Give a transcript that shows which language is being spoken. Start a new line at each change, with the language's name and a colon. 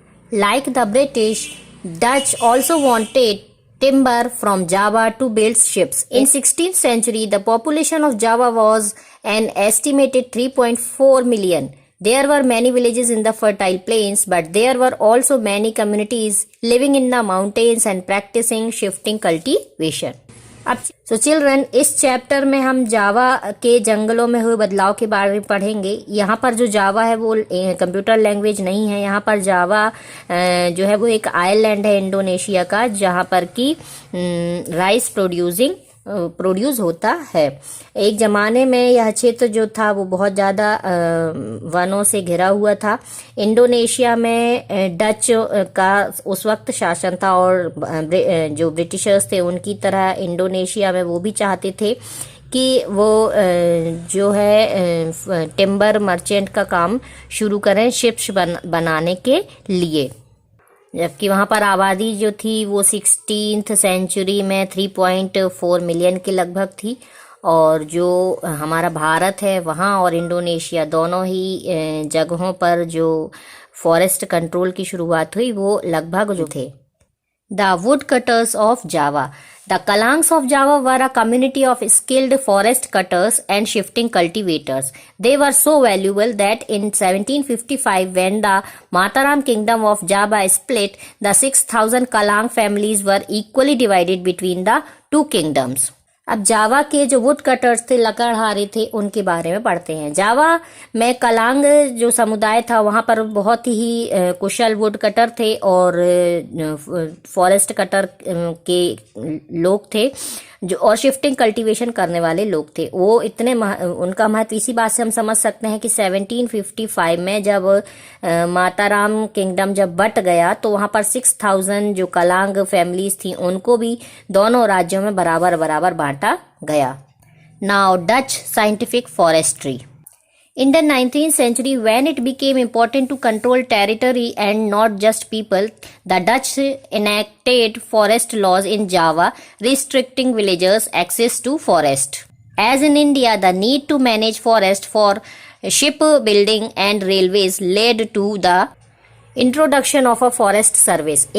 English: Like the British, Dutch also wanted timber from Java to build ships. In 16th century, the population of Java was an estimated 3.4 million. There were many villages in the fertile plains, but there were also many communities living in the mountains and practicing shifting cultivation. So children,
Hindi: इस chapter में हम जावा के जंगलों में हुए बदलाव के बारे में पढ़ेंगे. यहाँ पर जो जावा है वो कंप्यूटर लैंग्वेज नहीं है. यहाँ पर जावा जो है वो एक आइलैंड है इंडोनेशिया का, जहाँ पर कि राइस प्रोड्यूस होता है. एक ज़माने में यह क्षेत्र जो था वो बहुत ज़्यादा वनों से घिरा हुआ था. इंडोनेशिया में डच का उस वक्त शासन था और जो ब्रिटिशर्स थे उनकी तरह इंडोनेशिया में वो भी चाहते थे कि वो जो है टिम्बर मर्चेंट का काम शुरू करें शिप्स बनाने के लिए. जबकि वहाँ पर आबादी जो थी वो 16th सेंचुरी में 3.4 मिलियन के लगभग थी, और जो हमारा भारत है वहाँ और इंडोनेशिया दोनों ही जगहों पर जो फॉरेस्ट कंट्रोल की शुरुआत हुई वो लगभग जो थे.
English: The woodcutters of Java. The Kalangs of Java were a community of skilled forest cutters and shifting cultivators. They were so valuable that in 1755, when the Mataram kingdom of Java split, the 6,000 Kalang families were equally divided between the two kingdoms.
Hindi: अब जावा के जो would cutters थे, लकड़हारे थे, उनके बारे में पढ़ते हैं. जावा में कलांग जो समुदाय था वहाँ पर बहुत ही कुशल वुड कटर थे और फॉरेस्ट कटर के लोग थे जो और शिफ्टिंग कल्टीवेशन करने वाले लोग थे. वो इतने उनका महत्व इसी बात से हम समझ सकते हैं कि 1755 में जब माताराम किंगडम जब बट गया तो वहाँ पर 6,000 जो कलांग फैमिलीज थी उनको भी दोनों राज्यों में बराबर बराबर बांटा गया.
English: Now Dutch scientific forestry. In the 19th century, when it became important to control territory and not just people, the Dutch enacted forest laws in Java, restricting villagers' access to forest. As in India, the need to manage forest for shipbuilding and railways led to the introduction of a forest service.